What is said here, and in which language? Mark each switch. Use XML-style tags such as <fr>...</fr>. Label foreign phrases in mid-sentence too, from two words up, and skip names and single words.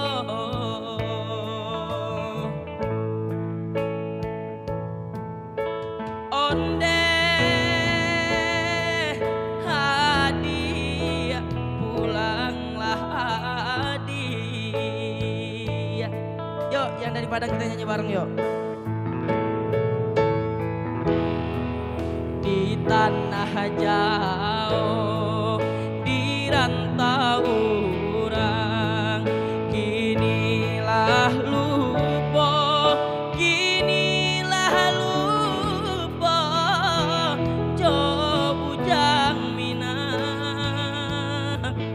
<min>onde hadiah pulanglah adia.</min> <id>Yuk yang dari Padang kita nyanyi bareng yuk.</id> <min>Di tanah jauh di rantau urang kinilah lupa jo bujang minang</min>